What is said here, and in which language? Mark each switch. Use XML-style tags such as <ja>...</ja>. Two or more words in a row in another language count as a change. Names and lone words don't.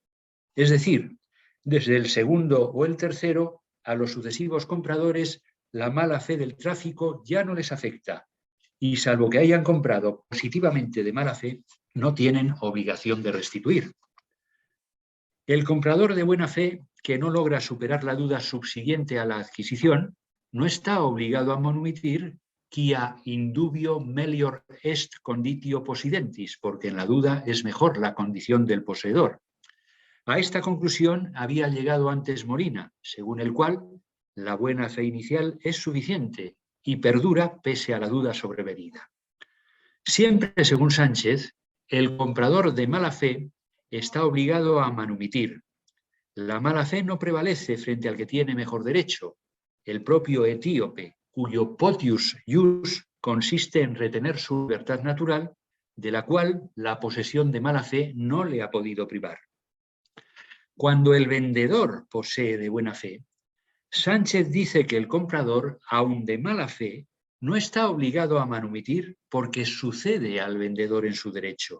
<es>Es decir, desde el segundo o el tercero, a los sucesivos compradores, la mala fe del tráfico ya no les afecta, y salvo que hayan comprado positivamente de mala fe, no tienen obligación de restituir. El comprador de buena fe, que no logra superar la duda subsiguiente a la adquisición, no está obligado a manumitir</es> <la>quia indubio melior est conditio possidentis,</la> <es>porque en la duda es mejor la condición del poseedor. A esta conclusión había llegado antes Molina, según el cual la buena fe inicial es suficiente y perdura pese a la duda sobrevenida. Siempre, según Sánchez, el comprador de mala fe está obligado a manumitir. La mala fe no prevalece frente al que tiene mejor derecho, el propio etíope, cuyo</es> <la>potius ius</la> <es>consiste en retener su libertad natural, de la cual la posesión de mala fe no le ha podido privar. Cuando el vendedor posee de buena fe, Sánchez dice que el comprador, aun de mala fe, no está obligado a manumitir porque sucede al vendedor en su derecho.</es>